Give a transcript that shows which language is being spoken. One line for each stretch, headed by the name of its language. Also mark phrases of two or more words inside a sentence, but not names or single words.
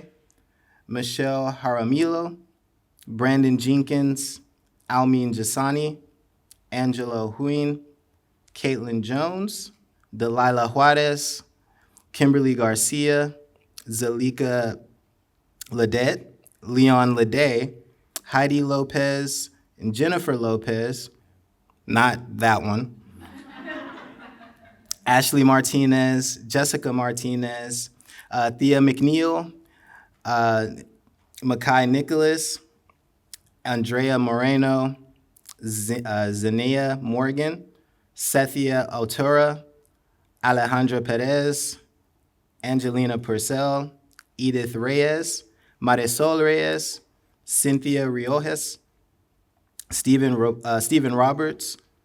English: Michelle Jaramillo, Brandon Jenkins, Almin Jasani, Angela Huyn, Caitlin Jones, Delilah Juarez, Kimberly Garcia, Zalika Ledet, Leon Lede, Heidi Lopez, and Jennifer Lopez, not that one, Ashley Martinez, Jessica Martinez, Thea McNeil, Makai Nicholas, Andrea Moreno, Zenea Morgan, Sethia Otura, Alejandra Perez, Angelina Purcell, Edith Reyes, Marisol Reyes, Cynthia Riojas, Stephen Roberts,